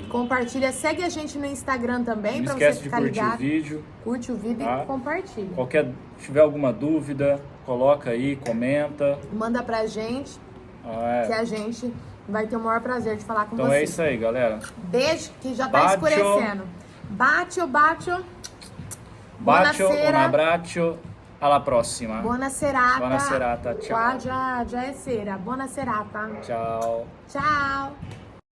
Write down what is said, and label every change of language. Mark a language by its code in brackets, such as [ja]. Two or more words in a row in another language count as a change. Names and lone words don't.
[pt] Compartilha, segue a gente no Instagram também, Não pra você esquece de ficar curtir ligado. o vídeo. Curte o vídeo Tá? e compartilha. Tiver alguma dúvida, coloca aí, comenta. Manda pra gente, que a gente vai ter o maior prazer de falar com Então você. é isso aí, galera. Beijo, que já tá Bacio. escurecendo. Bacio. [it] Bacio, un Buonasera. abbraccio, alla prossima. Buona serata. Buona serata, ciao. Qua già è sera. Buona serata. Ciao. Ciao.